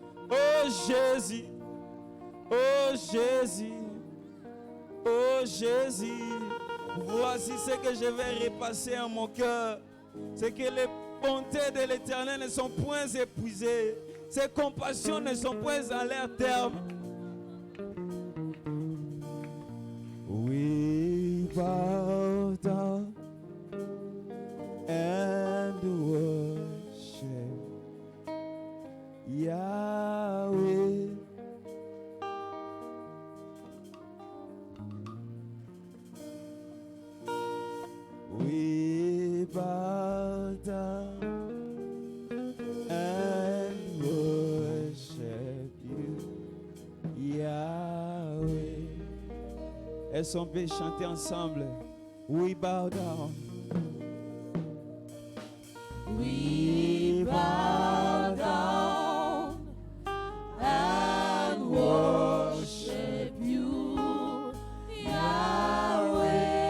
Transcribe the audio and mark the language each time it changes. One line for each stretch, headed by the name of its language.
French: Oh Jésus, oh Jésus, oh Jésus. Voici ce que je vais repasser en mon cœur. C'est que les bontés de l'Éternel ne sont point épuisées. Ses compassions ne sont point à leur terme.
English: We bow down and worship Yahweh. We bow down and worship you, Yahweh.
French: Est-ce qu'on peut chanter ensemble?
English: We bow down. We bow down and worship you, Yahweh.